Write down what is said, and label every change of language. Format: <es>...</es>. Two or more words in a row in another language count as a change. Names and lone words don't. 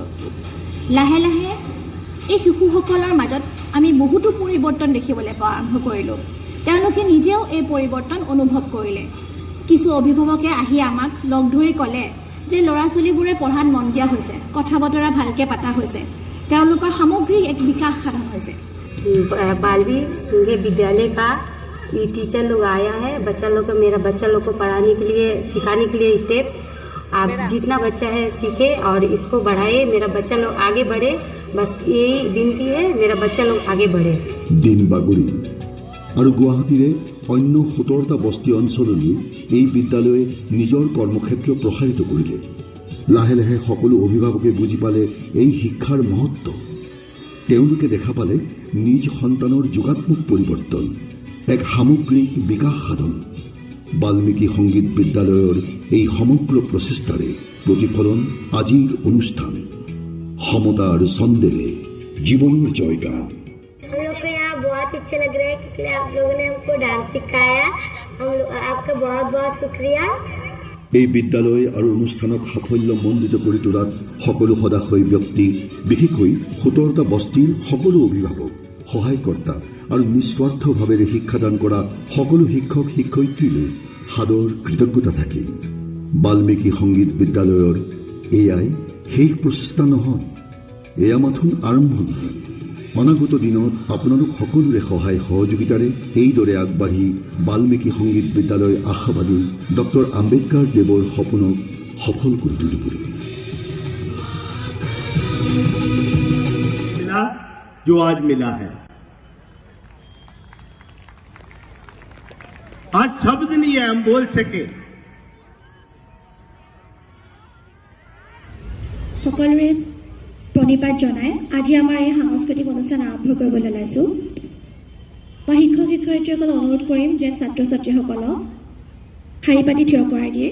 <as>লাহে লাহে এই শিশুসকলৰ মাজত আমি বহুতো পৰিৱৰ্তন দেখিবলৈ পোৱা আৰম্ভ কৰিলোঁ। তেওঁলোকে নিজেও এই পৰিৱৰ্তন অনুভৱ কৰিলে। কিছু অভিভাৱকে আহি আমাক লগ ধৰি ক'লে যে ল'ৰা ছোৱালীবোৰে পঢ়াত মন দিয়া হৈছে, কথা বতৰা ভালকৈ পতা হৈছে, তেওঁলোকৰ সামগ্ৰিক এক বিকাশ সাধন হৈছে।</as> <hi>बालवी सिंघे विद्यालय का ये टीचर लोग आया है। बच्चा लोग को, मेरा बच्चा लोग को पढ़ाने के लिए, सिखाने के लिए स्टेप आप जितना बच्चा है सीखे और इसको बढ़ाए, मेरा बच्चा लोग आगे बढ़े। बस यही विनती है, मेरा बच्चा लोग आगे बढ़े।</hi> <as>দিন বাগৰিল আৰু গুৱাহাটীৰে অন্য 17টা বস্তি অঞ্চললৈ এই বিদ্যালয়ে নিজৰ কৰ্মক্ষেত্ৰ প্ৰসাৰিত কৰিলে। লাহে লাহে সকলো অভিভাৱকে বুজি পালে এই শিক্ষাৰ মহত্ব। তেওঁলোকে দেখা পালে নিজ সন্তানৰ যোগাত্মক পৰিৱৰ্তন, এক সামগ্ৰিক বিকাশ সাধন। বাল্মীকি সংগীত বিদ্যালয়ৰ এই সমগ্ৰ প্ৰচেষ্টাৰে প্ৰতিফলন আজিৰ অনুষ্ঠান সমতাৰ ছন্দেৰে জীৱনৰ জয়গান।</as> <hi>हम लोग को यहाँ बहुत अच्छा लग रहा है क्योंकि आप लोगों ने हमको डांस सिखाया। हम लोग आपका बहुत बहुत शुक्रिया।</hi> <as>এই বিদ্যালয় আৰু অনুষ্ঠানক সাফল্যমণ্ডিত কৰি তোলাত সকলো সদাশয় ব্যক্তি, বিশেষকৈ 17টা বস্তিৰ সকলো অভিভাৱক, সহায়কৰ্তা আৰু নিস্বাৰ্থভাৱেৰে শিক্ষাদান কৰা সকলো শিক্ষক শিক্ষয়িত্ৰীলৈ সাদৰ কৃতজ্ঞতা থাকিল। বাল্মীকি সংগীত বিদ্যালয়ৰ এয়াই শেষ প্ৰচেষ্টা নহয়, এয়া মাথোন আৰম্ভণি। অনাগত দিনত আপোনালোক সকলোৰে সহায় সহযোগিতাৰে এইদৰে আগবাঢ়ি বাল্মীকি সংগীত বিদ্যালয় আশাবাদী ডক্টৰ আম্বেদকাৰ দেৱৰ সপোনক সফল কৰি তুলিবলৈ।</as> <hi>जो आज मिला है, आज शब्द नहीं है हम बोल सके।</hi> <as>সকলোৰে প্ৰণিপাত জনাই আজি আমাৰ এই সাংস্কৃতিক অনুষ্ঠান আৰম্ভ কৰিবলৈ ওলাইছোঁ। মই শিক্ষক শিক্ষয়িত্ৰীসকলক অনুৰোধ কৰিম যেন ছাত্ৰ ছাত্ৰীসকলক শাৰী পাতি থিয় কৰাই দিয়ে।</as>